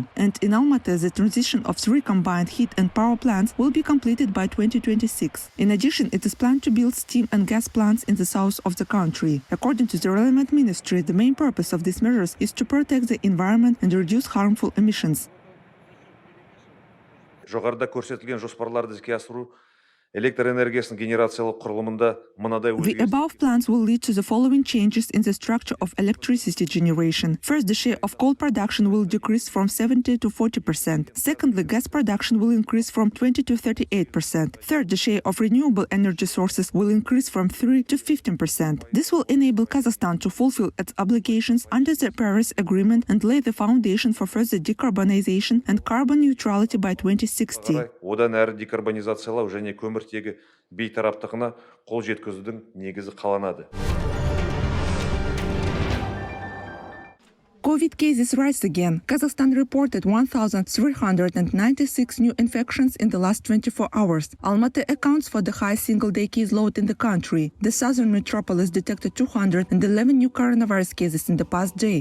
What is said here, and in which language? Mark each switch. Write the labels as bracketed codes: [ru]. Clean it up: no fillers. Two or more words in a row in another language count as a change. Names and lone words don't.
[en] And in Almaty, the transition of 3 combined heat and power plants will be completed by 2026. In addition, it is planned to build steam and gas plants in the south of the country. According to the relevant ministry, the main purpose of these measures is to protect the environment and reduce harmful emissions. [kk] Жоғарыда көрсетілген жоспарларды іске асыру Электр энергиясының генерациялық құрылымында мынадай [en] The above plans will lead to the following changes in the structure of electricity generation. First, the share of coal production will decrease from 70 to 40%. Secondly, gas production will increase from 20 to 38%. Third, the share of renewable energy sources will increase from 3 to 15%. This will enable Kazakhstan to fulfill its obligations under the Paris Agreement and lay the foundation for further decarbonization and carbon neutrality by 2060. [kk] Одан әрі декарбонизациялау және көміртегі бейтараптығына қол жеткізудің негізі қаланады. [en] COVID cases rise again. Kazakhstan reported 1,396 new infections in the last 24 hours. Almaty accounts for the highest single-day case load in the country. The southern metropolis detected 211 new coronavirus cases in the past day.